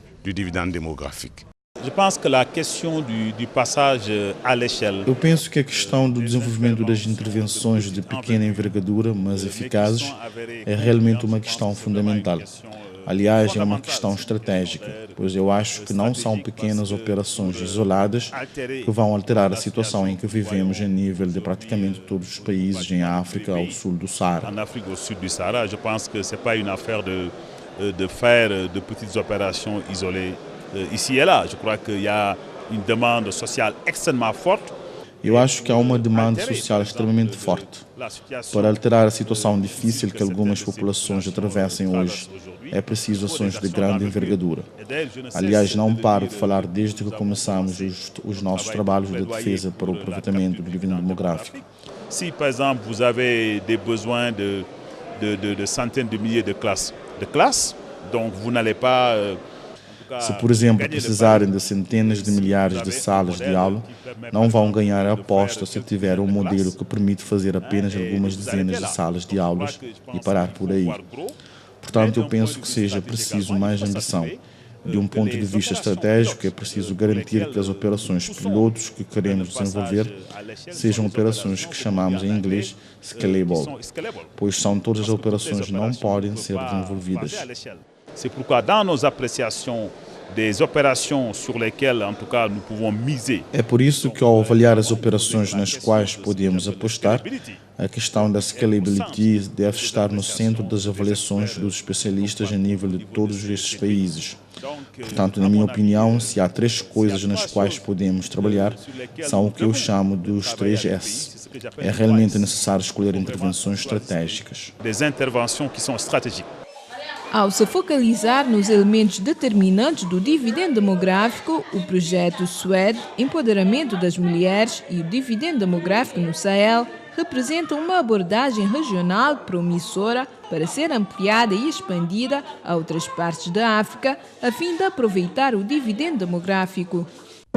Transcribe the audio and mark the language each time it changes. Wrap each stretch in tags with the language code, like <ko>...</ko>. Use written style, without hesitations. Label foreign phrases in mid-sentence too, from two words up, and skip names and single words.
<pt>Eu penso que a questão do desenvolvimento das intervenções de pequena envergadura, mas eficazes, é realmente uma questão fundamental. Aliás, é uma questão estratégica, pois eu acho que não são pequenas operações isoladas que vão alterar a situação em que vivemos a nível de praticamente todos os países em África ao sul do Saara.</pt> <fr>En Afrique au sud du Sahara, je pense que ce n'est pas une affaire de faire de petites opérations isolées ici et là. Je crois qu'il y a une demande sociale extrêmement forte.</fr> <pt>Eu acho que há uma demanda social extremamente forte para alterar a situação difícil que algumas populações atravessam hoje. É preciso ações de grande envergadura. Aliás, não paro de falar desde que começamos os nossos trabalhos de defesa para o aproveitamento do dividendo demográfico.</pt> <fr>Si, par exemple, vous avez des besoins de centaines de milliers de classes, donc vous n'allez pas...</fr> <pt>Se, por exemplo, precisarem de centenas de milhares de salas de aula, não vão ganhar a aposta se tiver um modelo que permite fazer apenas algumas dezenas de salas de aulas e parar por aí. Portanto, eu penso que seja preciso mais ambição. De um ponto de vista estratégico, é preciso garantir que as operações pilotos que queremos desenvolver sejam operações que chamamos em inglês scalable, pois são todas as operações que não podem ser desenvolvidas.</pt> <fr>C'est pourquoi dans nos appréciations des opérations sur lesquelles, en tout cas, nous pouvons miser.</fr> <pt>É por isso que, ao avaliar as operações nas quais podemos apostar, a questão da scalability deve estar no centro das avaliações dos especialistas a nível de todos estes países. Portanto, na minha opinião, se há três coisas nas quais podemos trabalhar, são o que eu chamo dos 3S. É realmente necessário escolher intervenções estratégicas.</pt> <fr>Des interventions qui sont stratégiques.</fr> <pt>Ao se focalizar nos elementos determinantes do dividendo demográfico, o projeto SWED, Empoderamento das Mulheres e o Dividendo Demográfico no Sahel, representam uma abordagem regional promissora para ser ampliada e expandida a outras partes da África, a fim de aproveitar o dividendo demográfico.</pt>